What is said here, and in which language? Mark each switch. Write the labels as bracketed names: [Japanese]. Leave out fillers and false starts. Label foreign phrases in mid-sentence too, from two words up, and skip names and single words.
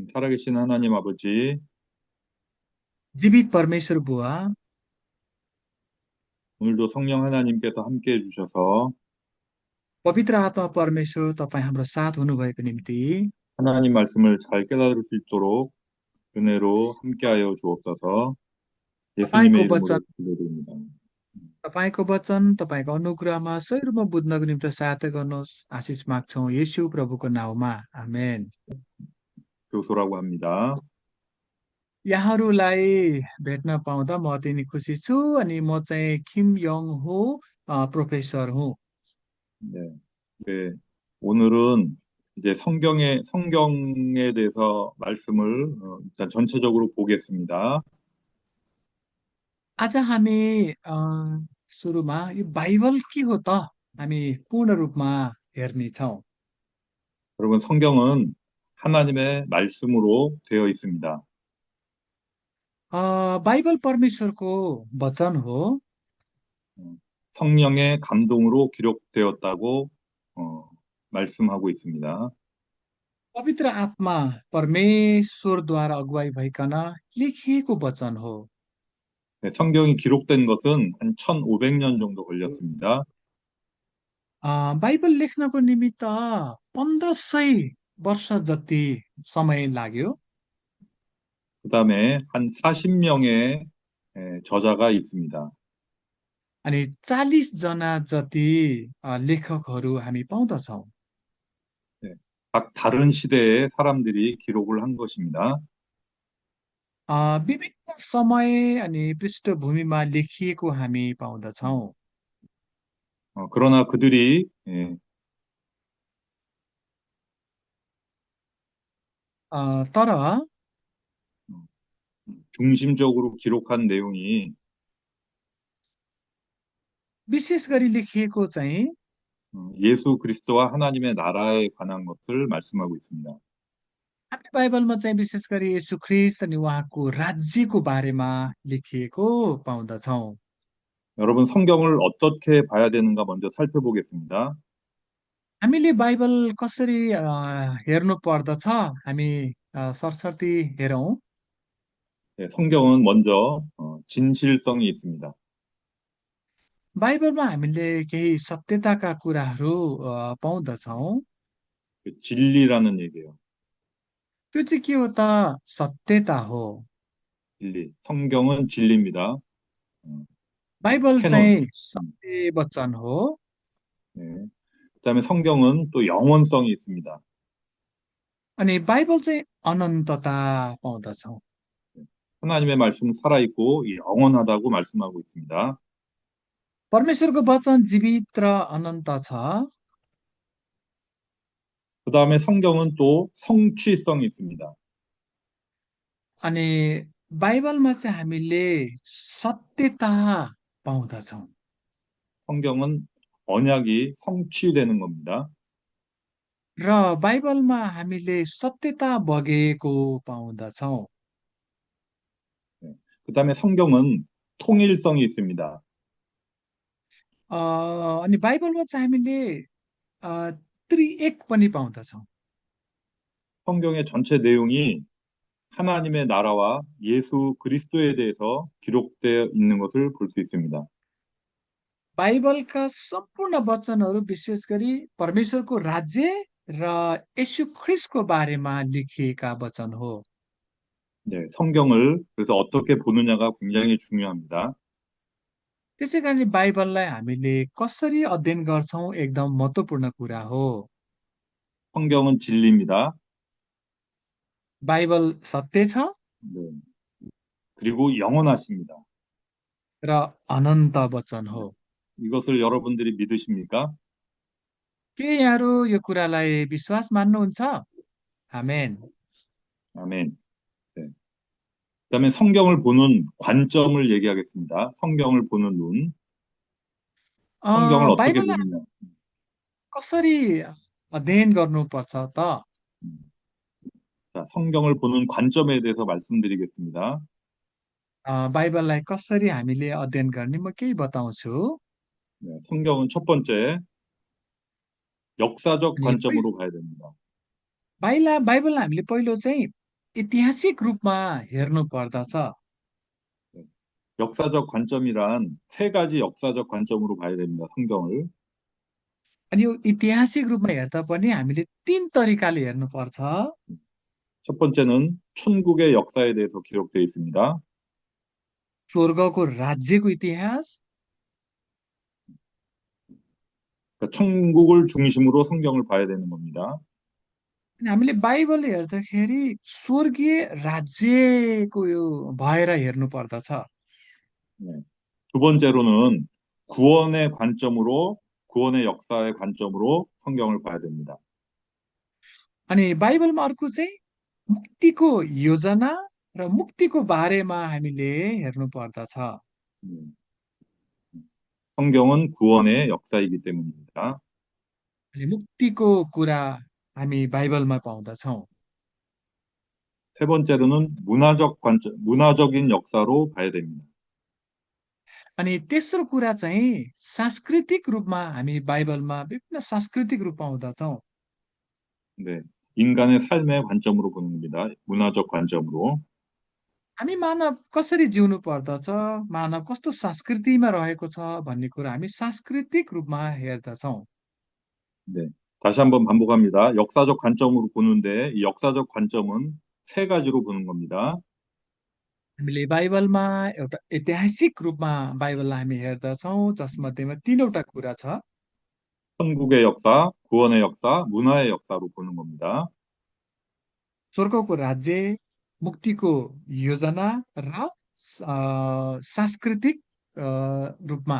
[Korean] 살아계신 하나님 아버지, [Nepali] जीवित परमेश्वर बुवा [Korean] 오늘도 성령 하나님께서 함께 해주셔서 [Nepali] पवित्र आत्मा परमेश्वर तपाईँ हाम्रो साथ हुनुभएको निम्ति [Korean] 하나님 말씀을 잘 깨달을 수 있도록 은혜로 함께하여 주옵소서. 예수님의 [Nepali] तपाईँको वचन [Korean] 이름으로 기도드립니다. [Nepali] तपाईँको वचन तपाईँको अनुग्रहमा सही रूपमा बुझ्नको निम्ति सहायता गर्नुहोस् आशिष माग्छौँ येशू प्रभुको नाउँमा आमेन। [Korean] 교소라고 합니다. [Nepali] यहाँहरूलाई भेट्न पाउँदा म अति नै खुसी छु अनि म चाहिँ किम यङ हो प्रोफेसर हुँ। [Korean] 네, 네, 오늘은 이제 성경에 대해서 말씀을 일단 전체적으로 보겠습니다. [Nepali] आज हामी सुरुमा यो बाइबल के हो त हामी पूर्ण रूपमा हेर्नेछौँ। [Korean] 여러분, 성경은 하나님의 말씀으로 되어 있습니다. [Nepali] बाइबल परमेश्वरको वचन हो। [Korean] 어, 성령의 감동으로 기록되었다고 말씀하고 있습니다. [Nepali] पवित्र आत्मा परमेश्वरद्वारा अगुवाई भइकन लेखिएको वचन हो। [Korean] 네, 성경이 기록된 것은 한 1500년 정도 걸렸습니다. [Nepali] बाइबल लेख्नको निमित्त 1500 वर्ष जति समय लाग्यो। [Korean] 그 다음에 한 40명의 저자가 있습니다. [Nepali] अनि 40 जना जति लेखकहरू हामी पाउँदछौँ। [Korean] 네, 각 다른 시대의 사람들이 기록을 한 것입니다. [Nepali] विभिन्न समय अनि पृष्ठभूमिमा लेखिएको हामी पाउँदछौँ। [Korean] 그러나 그들이 [Nepali] तर [Korean] 중심적으로 기록한 내용이 [Nepali] विशेष गरी लेखिएको चाहिँ [Korean] 예수 그리스도와 하나님의 나라에 관한 것을 말씀하고 있습니다. [Nepali] हामी बाइबलमा चाहिँ विशेष गरी येशू ख्रिस्ट अनि उहाँको राज्यको बारेमा लेखिएको पाउँदछौँ। [Korean] 여러분, 성경을 어떻게 봐야 되는가 먼저 살펴보겠습니다. [Nepali] हामीले बाइबल कसरी हेर्नु पर्दछ हामी सरसर्ती हेरौँ। [Korean] 네, 성경은 먼저 진실성이 있습니다. [Nepali] बाइबलमा हामीले केही सत्यताका कुराहरू पाउँदछौँ। [Korean] 그 진리라는 얘기예요. [Nepali] त्यो चाहिँ के हो त सत्यता हो। [Korean] 진리. 성경은 진리입니다. [Nepali] बाइबल [Korean] 캐논. [Nepali] चाहिँ 음, सत्य वचन हो। [Korean] 네. 그다음에 성경은 또 영원성이 있습니다. [Nepali] अनि बाइबल चाहिँ अनन्तता पाउँदछौँ। [Korean] 하나님의 말씀은 살아있고 영원하다고 말씀하고 있습니다. [Nepali] परमेश्वरको वचन जीवित र अनन्त छ। [Korean] 그다음에 성경은 또 성취성이 있습니다. [Nepali] अनि बाइबलमा चाहिँ हामीले सत्यता पाउँदछौँ। [Korean] 성경은 언약이 성취되는 겁니다. [Nepali] र बाइबलमा हामीले सत्यता बगेको पाउँदछौँ। [Korean] 네. 그다음에 성경은 통일성이 있습니다. [Nepali] अ, अनि बाइबलमा चाहिँ हामीले अ, त्रिएक पनि पाउँदछौँ। [Korean] 성경의 전체 내용이 하나님의 나라와 예수 그리스도에 대해서 기록되어 있는 것을 볼 수 있습니다. [Nepali] बाइबलका सम्पूर्ण वचनहरू विशेष गरी परमेश्वरको राज्य र यशु ख्रिस्टको बारेमा लेखिएका वचन हो। [Korean] 네, 성경을 그래서 어떻게 보느냐가 굉장히 중요합니다. [Nepali] त्यसै कारण बाइबललाई हामीले कसरी अध्ययन गर्छौँ एकदम महत्त्वपूर्ण कुरा हो। [Korean] 성경은 진리입니다. [Nepali] बाइबल सत्य छ [Korean] 네, 그리고 영원하십니다. [Nepali] र अनन्त वचन [Korean] 네, [Nepali] हो। [Korean] 이것을 여러분들이 믿으십니까? [Nepali] के यहाँहरू यो कुरालाई विश्वास मान्नुहुन्छ? आमेन। [Korean] 아멘. 네. 그다음에 성경을 보는 관점을 얘기하겠습니다. 성경을 보는 눈. 성경을 어떻게 [Nepali] बाइबललाई [Korean] 보느냐. [Nepali] कसरी अध्ययन गर्नुपर्छ त? [Korean] 음, 자, 성경을 보는 관점에 대해서 말씀드리겠습니다. [Nepali] बाइबललाई कसरी हामीले अध्ययन गर्ने म केही बताउँछु। [Korean] 네, 성경은 첫 번째 역사적 [Nepali] अनि [Korean] 관점으로 봐야 됩니다. [Nepali] बाइबललाई हामीले पहिलो चाहिँ ऐतिहासिक रूपमा हेर्नु पर्दछ। [Korean] 네. 역사적 관점이란 세 가지 역사적 관점으로 봐야 됩니다. 성경을. [Nepali] अनि यो ऐतिहासिक रूपमा हेर्दा पनि हामीले तीन तरिकाले हेर्नुपर्छ। [Korean] 첫 번째는 천국의 역사에 대해서 기록되어 있습니다. [Nepali] स्वर्गको राज्यको इतिहास। [Korean] 그러니까 천국을 중심으로 성경을 봐야 되는 겁니다. [Nepali] अनि हामीले बाइबल हेर्दाखेरि स्वर्गीय राज्यको यो भएर हेर्नु पर्दछ। [Korean] 네. 두 번째로는 구원의 관점으로, 구원의 역사의 관점으로 성경을 봐야 됩니다. [Nepali] अनि बाइबलमा अर्को चाहिँ मुक्तिको योजना र मुक्तिको बारेमा हामीले हेर्नु पर्दछ। [Korean] 음, 성경은 구원의 역사이기 때문입니다. [Nepali] अनि मुक्तिको कुरा हामी बाइबलमा पाउँदछौँ। [Korean] 세 번째로는 문화적 관점, 문화적인 역사로 봐야 됩니다. [Nepali] अनि तेस्रो कुरा चाहिँ सांस्कृतिक रूपमा हामी बाइबलमा विभिन्न सांस्कृतिक रूप पाउँदछौँ। [Korean] 네. 인간의 삶의 관점으로 보는 겁니다. 문화적 관점으로. [Nepali] हामी मानव कसरी जिउनु पर्दछ, मानव कस्तो संस्कृतिमा रहेको छ भन्ने कुरा हामी सांस्कृतिक रूपमा हेर्दछौँ। [Korean] 네. 다시 한번 반복합니다. 역사적 관점으로 보는데 이 역사적 관점은 세 가지로 보는 겁니다. [Nepali] हामीले बाइबलमा एउटा ऐतिहासिक रूपमा बाइबललाई हामी हेर्दछौँ, जसमध्येमा तीनवटा कुरा छ। [Korean] 천국의 역사, 구원의 역사, 문화의 역사로 보는 겁니다. [Nepali] स्वर्गको राज्य, मुक्तिको योजना र सांस्कृतिक रूपमा।